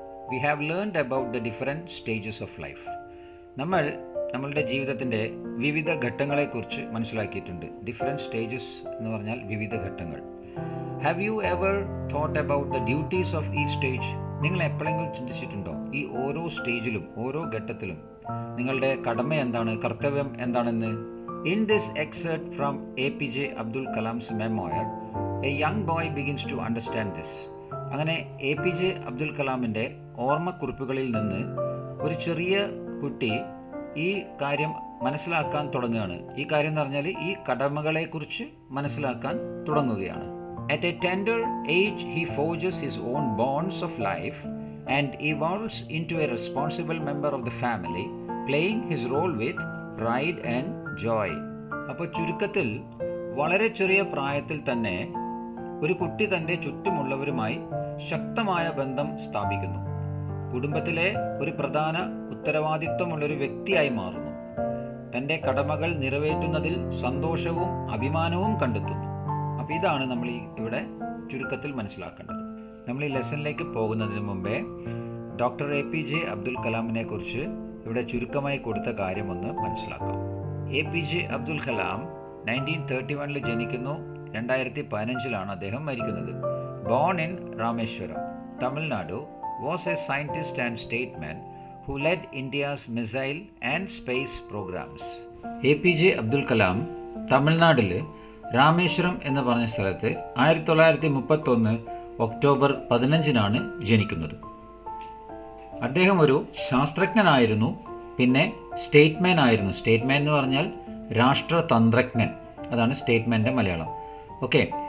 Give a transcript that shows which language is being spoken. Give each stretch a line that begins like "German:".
English: We have learned about the different stages of life.
Malayalam: നമ്മളുടെ ജീവിതത്തിൻ്റെ വിവിധ ഘട്ടങ്ങളെക്കുറിച്ച് മനസ്സിലാക്കിയിട്ടുണ്ട്. ഡിഫറെൻറ്റ് സ്റ്റേജസ് എന്ന് പറഞ്ഞാൽ വിവിധ ഘട്ടങ്ങൾ.
English: Have you ever thought about the duties of ഈ stage?
Malayalam: നിങ്ങൾ എപ്പോഴെങ്കിലും ചിന്തിച്ചിട്ടുണ്ടോ ഈ ഓരോ സ്റ്റേജിലും ഓരോ ഘട്ടത്തിലും നിങ്ങളുടെ കടമ എന്താണ്, കർത്തവ്യം എന്താണെന്ന്?
English: In this excerpt from APJ Abdul Kalam's memoir, a young boy begins to understand this.
Malayalam: അങ്ങനെ APJ അബ്ദുൽ കലാമിൻ്റെ ഓർമ്മക്കുറിപ്പുകളിൽ നിന്ന് ഒരു ചെറിയ കുട്ടി ഈ കാര്യം മനസ്സിലാക്കാൻ തുടങ്ങുകയാണ്. ഈ കാര്യം എന്ന് പറഞ്ഞാൽ ഈ കടമകളെക്കുറിച്ച് മനസ്സിലാക്കാൻ തുടങ്ങുകയാണ്.
English: At a tender age, he forges his own bonds of life and evolves into a responsible member of the family, playing his role with pride and joy.
Malayalam: അപ്പോൾ ചുരുക്കത്തിൽ വളരെ ചെറിയ പ്രായത്തിൽ തന്നെ ഒരു കുട്ടി തൻ്റെ ചുറ്റുമുള്ളവരുമായി ശക്തമായ ബന്ധം സ്ഥാപിക്കുന്നു. കുടുംബത്തിലെ ഒരു പ്രധാന ഉത്തരവാദിത്വമുള്ളൊരു വ്യക്തിയായി മാറുന്നു. തൻ്റെ കടമകൾ നിറവേറ്റുന്നതിൽ സന്തോഷവും അഭിമാനവും കണ്ടെത്തുന്നു. അപ്പോൾ ഇതാണ് നമ്മൾ ഇവിടെ ചുരുക്കത്തിൽ മനസ്സിലാക്കേണ്ടത്. നമ്മൾ ഈ ലെസണിലേക്ക് പോകുന്നതിന് മുമ്പേ ഡോക്ടർ APJ അബ്ദുൽ കലാമിനെ കുറിച്ച് ഇവിടെ ചുരുക്കമായി കൊടുത്ത കാര്യമൊന്ന് മനസ്സിലാക്കാം. APJ അബ്ദുൽ കലാം 1931 ജനിക്കുന്നു. 2015 അദ്ദേഹം മരിക്കുന്നത്.
English: Born in Rameswaram, Tamil Nadu, was a scientist and statesman who led India's missile and space programs.
Malayalam: APJ Abdul Kalam തമിഴ്നാട്ടിൽ രാമേശ്വരം എന്ന് പറഞ്ഞ സ്ഥലത്ത് 1931 ഒക്ടോബർ 15 ജനിക്കുന്നത്. അദ്ദേഹം ഒരു ശാസ്ത്രജ്ഞനായിരുന്നു, പിന്നെ സ്റ്റേറ്റ്മാൻ ആയിരുന്നു. സ്റ്റേറ്റ്മാൻ എന്ന് പറഞ്ഞാൽ രാഷ്ട്രതന്ത്രജ്ഞൻ, അതാണ് സ്റ്റേറ്റ്മാൻ്റെ മലയാളം. ഓക്കെ.